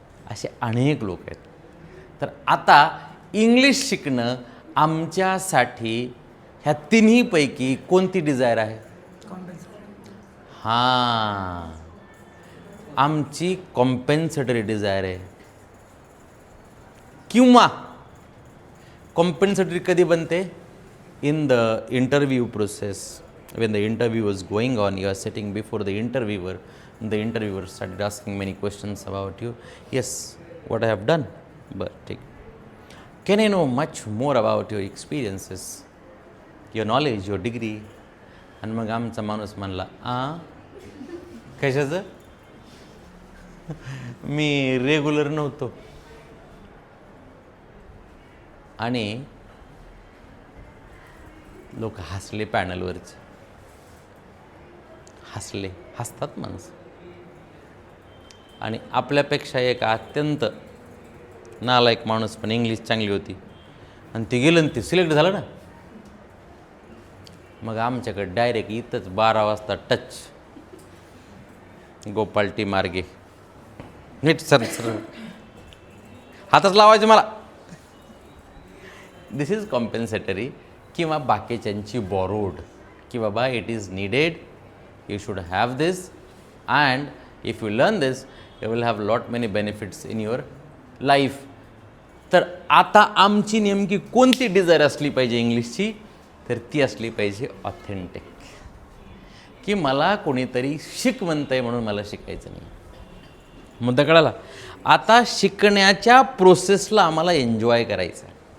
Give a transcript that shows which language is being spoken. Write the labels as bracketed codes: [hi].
[mr] असे अनेक लोक आहेत. तर आता इंग्लिश शिकणं आमच्यासाठी ह्या तिन्हीपैकी कोणती डिझायर आहे? हां, आमची कॉम्पेन्सेटरी डिझायर आहे. किंवा कॉम्पेन्सेटरी कधी बनते? [en] In the interview process. When the interview was going on, you are sitting before the interviewer. The interviewer started asking many questions about you. Yes, what I have done. But take. Can I know much more about your experiences, your knowledge, your degree? [mr] आणि मग आमचा माणूस म्हणला, कशाचं? मी regular नव्हतो. आणि लोक हसले, पॅनलवरचे हसले. हसतात माणसं. आणि आपल्यापेक्षा एक अत्यंत नालायक माणूस, पण इंग्लिश चांगली होती, आणि ते गेलं आणि ते सिलेक्ट झालं ना. मग आमच्याकडे डायरेक्ट इथंच 12 वाजता टच, गोपाल टी मार्गे, नीट सर सर हातच लावायचे मला. [en] This is compensatory. [mr] किंवा बाकीच्यांची [en] borrowed, [mr] की बाबा [en] It is needed, you should have this, and if you learn this you will have lot many benefits in your life. [mr] तर आता आमची नेमकी कोणती डिझायर असली पाहिजे इंग्लिशची? तर ती असली पाहिजे ऑथेंटिक. की मला कोणीतरी शिक म्हणतंय म्हणून मला शिकायचं नाही. मुद्दा कळाला? आता शिकण्याच्या प्रोसेसला आम्हाला एन्जॉय करायचं आहे.